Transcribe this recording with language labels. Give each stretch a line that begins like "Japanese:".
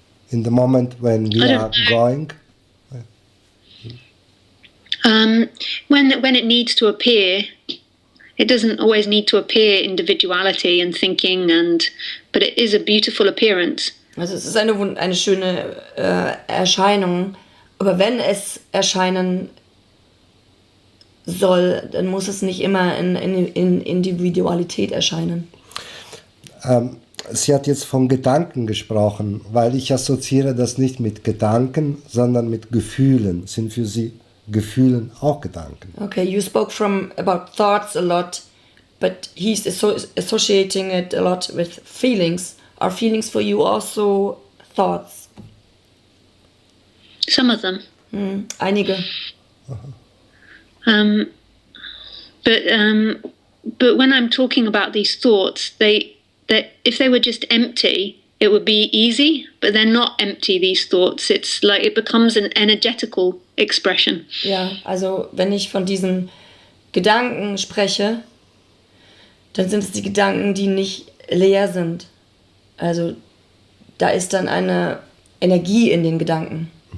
English: In the moment when we I don't are know. going? When it needs to appear, it doesn't always need to appear individuality and thinking, but it is a beautiful appearance.
German: Also es ist eine schöne Erscheinung, aber wenn es erscheinen soll, dann muss es nicht immer in Individualität erscheinen. Sie hat jetzt von Gedanken gesprochen, weil ich assoziiere das nicht mit Gedanken, sondern mit Gefühlen. Sind für Sie Gefühlen auch Gedanken?
English: Okay, you spoke about thoughts a lot, but he's associating it a lot with feelings. Are feelings for you also thoughts? Some of them.
German: Einige.
English: But when I'm talking about these thoughts, that if they were just empty, it would be easy. But they're not empty. These thoughts. It's like it becomes an energetical expression.
German: Ja, also wenn ich von diesen Gedanken spreche, dann sind es die Gedanken, die nicht leer sind. Also da ist dann eine Energie in den Gedanken.